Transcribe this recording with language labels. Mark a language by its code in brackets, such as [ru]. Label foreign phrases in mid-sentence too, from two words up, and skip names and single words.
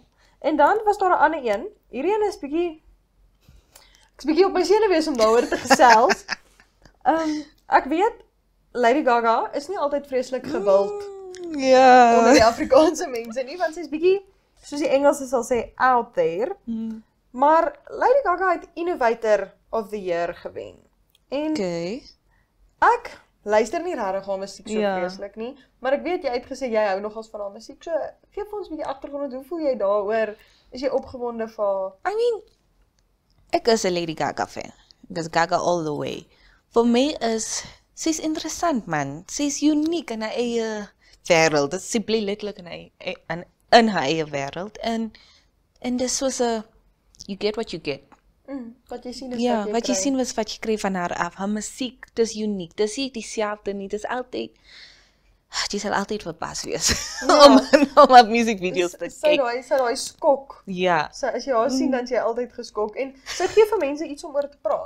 [af] En dan was daar 'n ander een. Hierdie een is bietjie ek is bietjie op my senuwees om daaroor te gesels. Ek weet Lady Gaga is nie altyd vreeslik gewild Ja. onder die Afrikaanse mense nie, want sy's bietjie, soos die Engelse sal sê, [en] out there. [af] Maar Lady Gaga het Innovator of the Year gewen. En Okay. ek luister nie regtig haar musiek so Ja. vreeslik nie, maar ek weet jy het gesê jy hou nogals van haar musiek. So gee vir ons 'n bietjie agtergrond, hoe voel jy daaroor? Is jy opgewonde vir [en] I mean, [af] ek is 'n Lady Gaga fan. Ek is Gaga [en] all the way. [af] Vir my is, sy's interessant man. Sy's uniek in haar eie wêreld. Dit sy bly letterlik in haar eie wêreld. En dis soos 'n, [en] you get what you get. [af] wat jy sien is Ja, wat jy wat jy kry. sien was wat jy kry van haar af. Haar musiek, dis uniek. Dis nie dieselfde nie. Dis altyd, jy sal altyd verpas wees om haar musiekvideo's te Sy kyk. daai skok. Ja. So as jy haar sien dan is jy altyd geskok en sy gee vir mense iets om oor te praat.